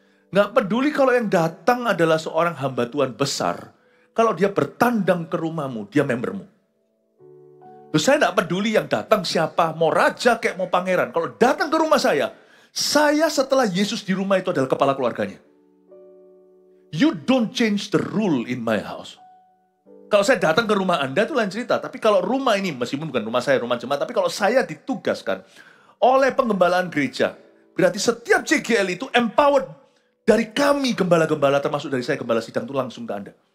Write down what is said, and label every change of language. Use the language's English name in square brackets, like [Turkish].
[Indonesian] Nggak peduli kalau yang datang adalah seorang hamba Tuhan besar. Kalau dia bertandang ke rumahmu, dia membermu. Terus saya nggak peduli yang datang siapa, mau raja kayak mau pangeran. Kalau datang ke rumah saya setelah Yesus di rumah itu adalah kepala keluarganya. [English] You don't change the rule in my house. [Indonesian] Kalau saya datang ke rumah Anda itu lain cerita. Tapi kalau rumah ini, meskipun bukan rumah saya, rumah jemaat. Tapi kalau saya ditugaskan oleh penggembalaan gereja, berarti setiap CGL itu empowered dari kami gembala-gembala, termasuk dari saya gembala sidang itu langsung ke Anda.